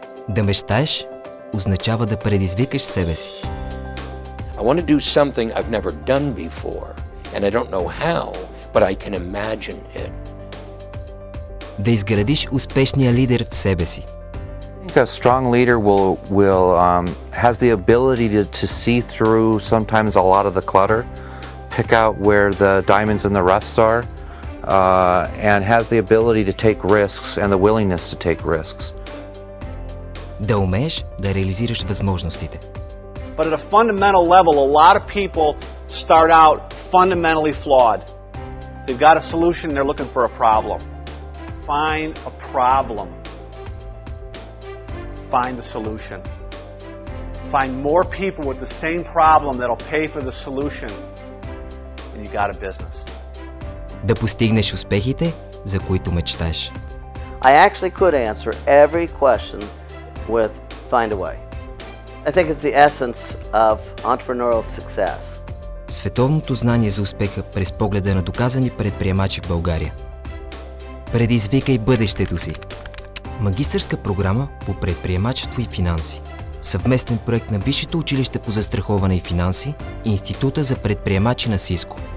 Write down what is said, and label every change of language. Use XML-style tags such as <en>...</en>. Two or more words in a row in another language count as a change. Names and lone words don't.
<bg>Да мечтаеш означава да предизвикаш себе си.</bg> <en>I want to do something I've never done before, and I don't know how, but I can imagine it.</en> <bg>Да изградиш успешния лидер в себе си.</bg> <en>I think a strong leader has the ability to see through sometimes a lot of the clutter, pick out where the diamonds in the roughs are, and has the ability to take risks and the willingness to take risks.</en> <bg>Да умееш да реализираш възможностите.</bg> <en>But at a fundamental level, a lot of people start out fundamentally flawed. They've got a solution, they're looking for a problem. Find a problem. Find the solution. Find more people with the same problem that'll pay for the solution, and you got a business.</en> <bg>Да постигнеш успехите, за които мечтаеш.</bg> <en>I actually could answer every question with find a way. I think it's the essence of entrepreneurial success.</en> <bg>Световното знание за успеха през погледа на доказани предприемачи в България. Предизвикай бъдещето си. Магистърска програма по предприемачество и финанси. Съвместен проект на Висшето училище по застраховане и финанси и Института за предприемачи на Сиско.</bg>